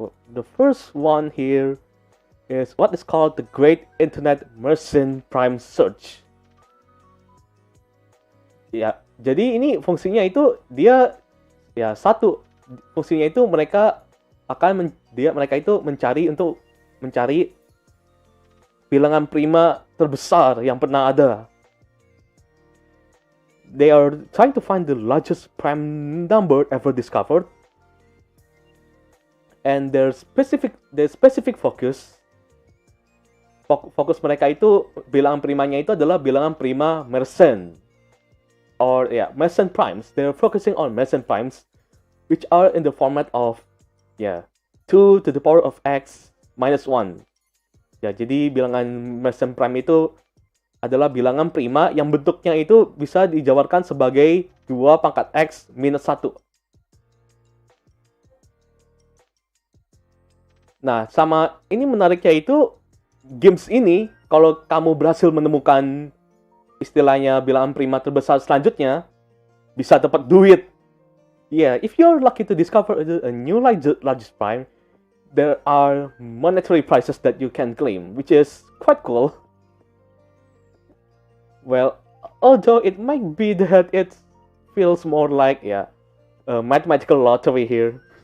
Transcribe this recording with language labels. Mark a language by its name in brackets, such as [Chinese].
[English] The first one here is what is called the Great Internet Machine Prime Search. [Indonesian] Ya, jadi ini fungsinya itu dia ya fungsinya itu mereka mereka itu mencari bilangan prima terbesar yang pernah ada. [English] They are trying to find the largest prime number ever discovered, and their specific focus [Indonesian] mereka itu bilangan primanya itu adalah bilangan prima Mersenne, [English] or Mersenne primes. They're focusing on Mersenne primes, which are in the format of 2 to the power of x minus 1. [Indonesian] Ya, jadi bilangan Mersenne prime itu adalah bilangan prima yang bentuknya itu bisa dijabarkan sebagai 2 pangkat x minus 1. Nah, sama ini menariknya itu, games ini, kalau kamu berhasil menemukan istilahnya bilangan prima terbesar selanjutnya, bisa dapat duit. [English] If you're lucky to discover a new largest prime, there are monetary prizes that you can claim, which is quite cool. Well, although it might be that it feels more like a mathematical lottery here.